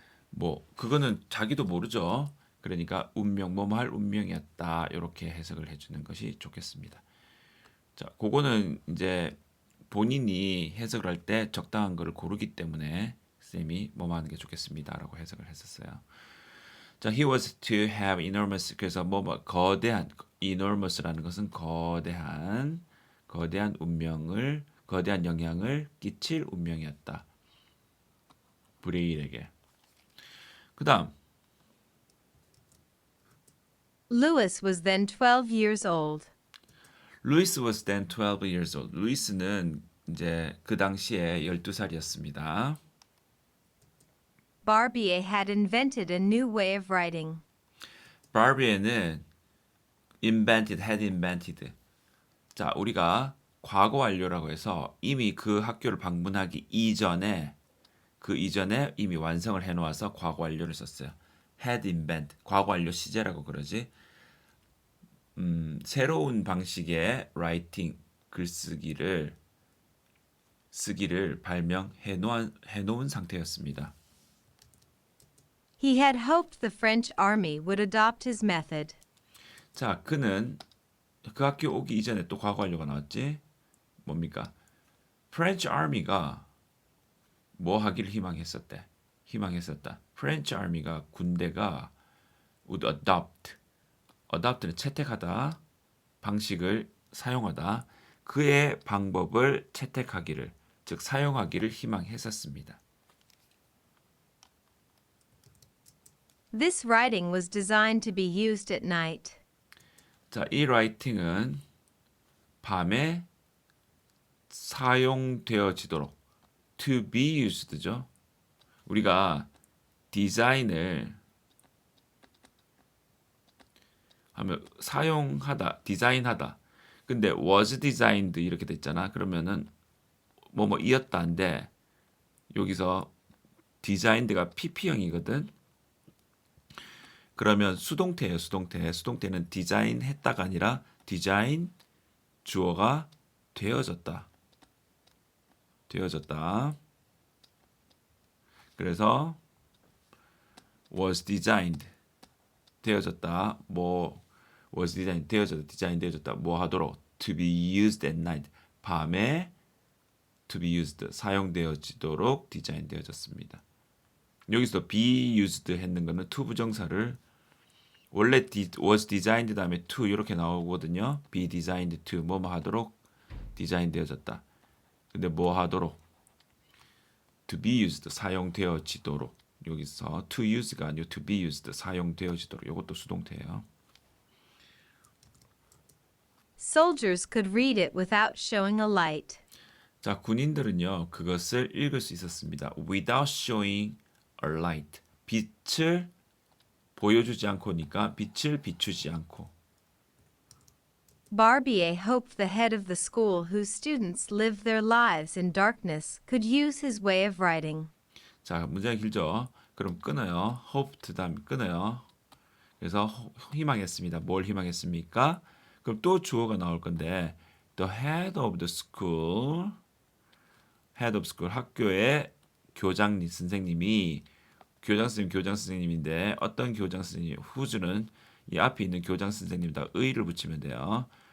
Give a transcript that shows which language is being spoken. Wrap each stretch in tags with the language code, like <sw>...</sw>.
<ko>뭐 그거는 자기도 모르죠. 그러니까 운명 뭐뭐 할 운명이었다. 이렇게 해석을 해주는 것이 좋겠습니다. 자, 그거는 이제 본인이 해석을 할 때 적당한 거를 고르기 때문에 쌤이 뭐뭐 하는 게 좋겠습니다라고 해석을 했었어요.</ko> <en>자, he was to have enormous.</en> <ko>그래서 뭐뭐 거대한, enormous라는 것은 거대한 운명을, 거대한 영향을 끼칠 운명이었다. 브레일에게. 그다음</ko> <en>Lewis was then 12 years old. Louis was then 12 years old.</en> <ko>루이스는 이제 그 당시에 12살이었습니다.</ko> <en>Barbier had invented a new way of writing.</en> <ko>바비에는</ko> <en>had invented.</en> <ko>자, 우리가 과거 완료라고 해서 이미 그 학교를 방문하기 이전에 그 이전에 이미 완성을 해 놓아서 과거 완료를 썼어요.</ko> <en>had invent.</en> <ko>과거 완료 시제라고 그러지. 새로운 방식의 writing 글쓰기를 발명해 놓은 상태였습니다.</ko> <en>He had hoped the French army would adopt his method.</en> <ko>자, 그는 그 학교 오기 이전에 또 과거 완료가 나왔지. 뭡니까? French Army가 뭐 하기를 희망했었다. French Army가 군대가</ko> <en>would adopt</en> <ko>는 채택하다, 방식을 사용하다, 그의 방법을 채택하기를, 즉 사용하기를 희망했었습니다.</ko> <en>This writing was designed to be used at night.</en> <ko>자, 이 라이팅은 밤에 사용되어지도록</ko> <en>to be used</en> <ko>죠. 우리가 디자인을 하면 사용하다, 디자인하다. 근데 was designed 이렇게 됐잖아. 그러면은 뭐뭐이었다인데 여기서 designed가 pp형이거든. 그러면 수동태예요, 수동태. 수동태는 디자인했다가 아니라 디자인 주어가 되어졌다. 그래서 was designed 되어졌다. 뭐 was designed 되어졌다. 디자인 되어졌다. 뭐 하도록</ko> <en>to be used at night.</en> <ko>밤에</ko> <en>to be used</en> <ko>사용되어지도록 디자인 되어졌습니다. 여기서 be used 했는 거는 to 부정사를 원래 was designed 다음에 to 이렇게 나오거든요.</ko> <en>be designed to</en> <ko>뭐뭐 하도록 디자인 되어졌다. 근데 뭐 하도록</ko> <en>to be used</en> <ko>사용되어지도록 여기서 to use가 아니고 to be used 사용되어지도록 이것도 수동태예요.</ko> <en>Soldiers could read it without showing a light.</en> <ko>자, 군인들은요 그것을 읽을 수 있었습니다.</ko> <en>Without showing a light.</en> <ko>빛을 보여주지 않고니까 빛을 비추지 않고.</ko> <en>Barbier hoped the head of the school whose students lived their lives in darkness could use his way of writing.</en> <ko>자, 문제가 길죠. 그럼 끊어요. hoped 다음 끊어요. 그래서 희망했습니다. 뭘 희망했습니까? 그럼 또 주어가 나올 건데</ko> <en>the head of the school</en> <ko>학교의 교장 선생님이 교장 선생님인데 어떤 교장 선생님 whose는 이 앞에 있는 교장 선생님에다 의를 붙이면 돼요.</ko>